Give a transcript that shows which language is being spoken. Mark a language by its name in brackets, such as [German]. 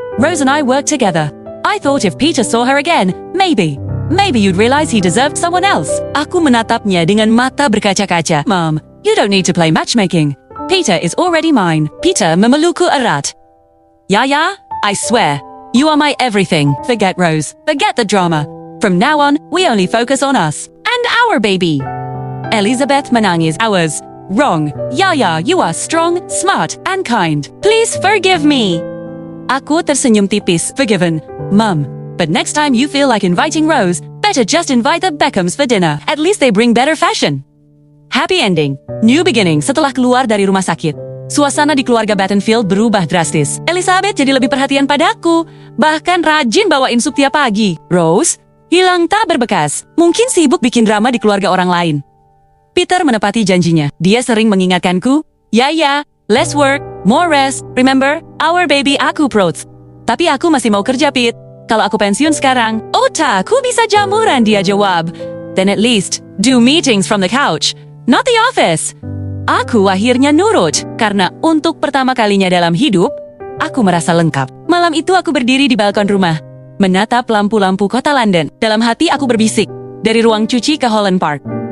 [English] Rose and I work together. I thought if Peter saw her again, maybe you'd realize he deserved someone else. [Indonesian] Aku menatapnya dengan mata berkaca-kaca. [English] Mom, you don't need to play matchmaking. Peter is already mine. [Indonesian] Peter memelukku erat. [English] Yaya, I swear, you are my everything. Forget Rose. Forget the drama. From now on, we only focus on us. And our baby. [Indonesian] Elizabeth menangis. [English] Ours. Wrong. Yaya, you are strong, smart, and kind. Please forgive me. [Indonesian] Aku tersenyum tipis. [English] Forgiven. Mum, but next time you feel like inviting Rose, better just invite the Beckhams for dinner. At least they bring better fashion. Happy ending. New beginning [Indonesian] setelah keluar dari rumah sakit. Suasana di keluarga Battenfield berubah drastis. Elizabeth jadi lebih perhatian padaku. Bahkan rajin bawain sup tiap pagi. Rose, hilang tak berbekas. Mungkin sibuk bikin drama di keluarga orang lain. Peter menepati janjinya. Dia sering mengingatkanku, Yaya, [English] less work, more rest. Remember, our baby aku proud. [Indonesian] Tapi aku masih mau kerja, Pete. Kalau aku pensiun sekarang, aku bisa jamuran, dia jawab. [English] Then at least, do meetings from the couch, not the office. [Indonesian] Aku akhirnya nurut, karena untuk pertama kalinya dalam hidup, aku merasa lengkap. Malam itu aku berdiri di balkon rumah, menatap lampu-lampu kota London. Dalam hati aku berbisik, dari ruang cuci ke Holland Park.